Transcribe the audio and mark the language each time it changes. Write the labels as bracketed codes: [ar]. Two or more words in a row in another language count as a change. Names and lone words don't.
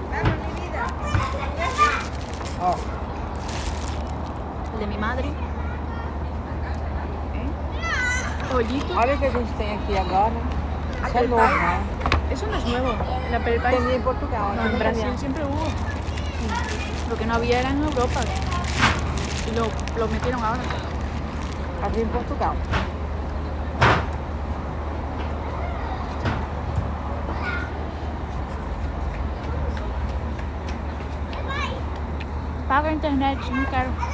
[pt] Ó. [es] De mi madre. Ollito. [pt] Olha o que a gente tem aqui agora. Isso é novo, né? [es] Eso no es nuevo. La Apple Pie. [pt] Tem em Portugal. [es] No, en Brasil siempre hubo. Lo que no había era en Europa. Y lo metieron ahora. [pt] Aqui em Portugal. Paga a internet, no quero.